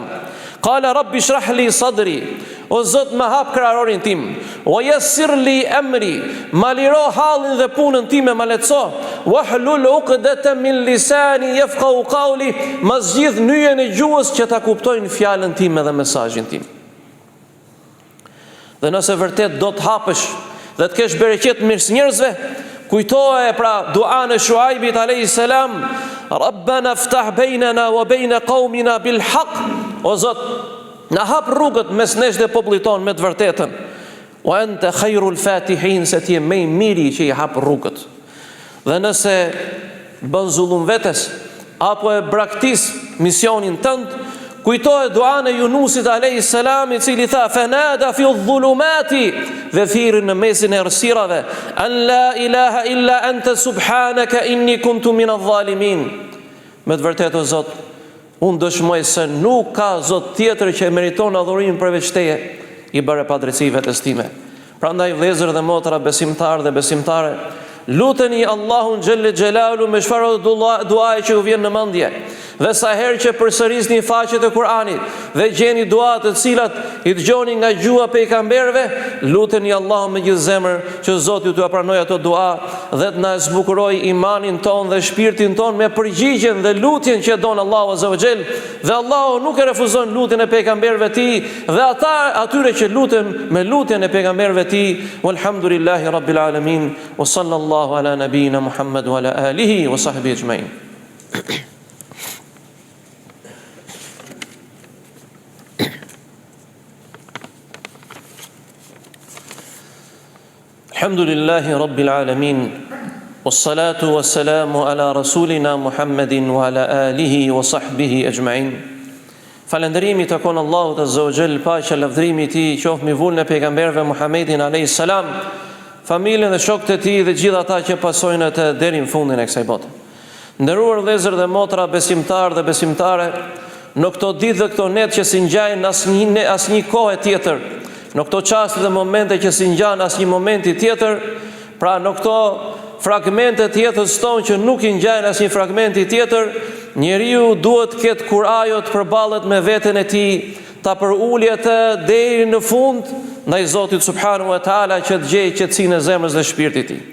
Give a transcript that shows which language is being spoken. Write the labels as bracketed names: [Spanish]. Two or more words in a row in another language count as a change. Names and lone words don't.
[Arabic] قال رب اشرح لي صدري, [Albanian] o Zot më hap kraharorin tim, [Arabic] ويسر لي أمري, [Albanian] ma liro hallin dhe punën time, ma lehtëso, [Arabic] واحلل عقدة من لساني يفقهوا قولي, [Albanian] ma zgjidh nyjen e gjuhës që ta kuptojnë fjalën time dhe mesazhin tim. Dhe nëse vërtet do të hapësh dhe të kesh bereqet mirës njerëzve, kujtoje pra duan e Shuaibit [Arabic] عليه السلام, ربنا افتح بيننا وبين قومنا بالحق, [Albanian] o Zot, na hap rrugët mes nesh dhe popullit ton me të vërtetën. [Arabic] وأنت خير الفاتحين, [Albanian] se ti je më i miri që i hap rrugët. Dhe nëse bën zullum vetes apo e braktis misionin tënd, kujtohet duan e Yunusit [Arabic] عليه السلام, [Albanian] i cili tha [Arabic] فنادى في الظلمات, [Albanian] dhe thirrën në mesin e errësirave, [Arabic] أن لا إله إلا أنت سبحانك إني كنت من الظالمين. [Albanian] Me të vërtetë, o Zot, unë dëshmoj se nuk ka Zot tjetër që meriton adhurimin përveç teje, i bëre padrejti vetes time. Prandaj vëllezër dhe motra, besimtar dhe besimtare, luteni Allahun [Arabic] جل جلاله [Albanian] me çfarë duaje që ju vjen në mendje. Dhe sa herë që përsërisni faqet e Kur'anit dhe gjeni dua të cilat i dëgjoni nga gjuha pejgamberëve, luteni Allahun me gjithë zemër që Zoti t'u pranojë ato dua dhe të na zbukuroj imanin ton dhe shpirtin ton me përgjigjen dhe lutjen që don Allahu [Arabic] عز وجل, [Albanian] dhe Allahu nuk e refuzon lutjen e pejgamberëve të tij dhe atyre që luten me lutjen e pejgamberëve të tij. [Arabic] والحمد لله رب العالمين وصلى الله على نبينا محمد وعلى آله وصحبه أجمعين. الحمد لله رب العالمين والصلاة والسلام على رسولنا محمد وعلى آله وصحبه أجمعين. [Albanian] Falënderimi takon Allahut [Arabic] عز وجل, [Albanian] paqja lavdërimi i tij qoftë mbi vullën e pejgamberëve Muhammedin [Arabic] عليه السلام, [Albanian] familjen dhe shokët e tij dhe gjithë ata që pasojnë atë deri në fundin e kësaj bote. Nderuar vëllezër dhe motra, besimtarë dhe besimtare, në këto ditë dhe këto net që si ngjajnë asnjë kohë tjetër, në këto çaste dhe momente që si ngjan asnjë momenti tjetër, pra në këto fragmente të jetës tonë që nuk i ngjajnë asnjë fragmenti tjetër, njeriu duhet të ketë kurajo të përballet me veten e tij, ta përulë atë deri në fund ndaj Zotit [Arabic] سبحانه وتعالى, [Albanian] që të gjejë qetësinë e zemrës dhe shpirtit të tij.